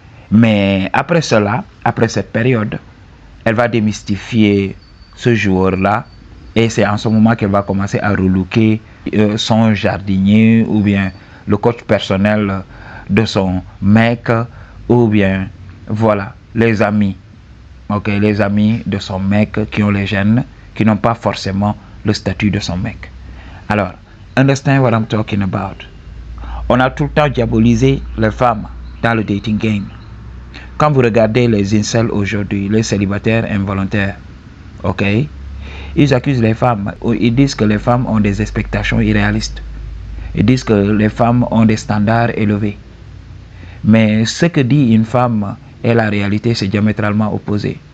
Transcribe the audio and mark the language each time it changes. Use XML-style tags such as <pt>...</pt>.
<fr>Mais après cela, après cette période, elle va démystifier ce joueur-là et c'est en ce moment qu'elle va commencer à relooker son jardinier ou bien le coach personnel de son mec ou bien voilà les amis. Ok, les amis de son mec qui ont les gènes, qui n'ont pas forcément le statut de son mec.</fr> <en>Alors, understand what I'm talking about.</en> <fr>On a tout le temps diabolisé les femmes dans le dating game. Quand vous regardez les incels aujourd'hui, les célibataires involontaires, ok, ils accusent les femmes, ils disent que les femmes ont des expectations irréalistes. Ils disent que les femmes ont des standards élevés. Mais ce que dit une femme et la réalité, c'est diamétralement opposé.</fr>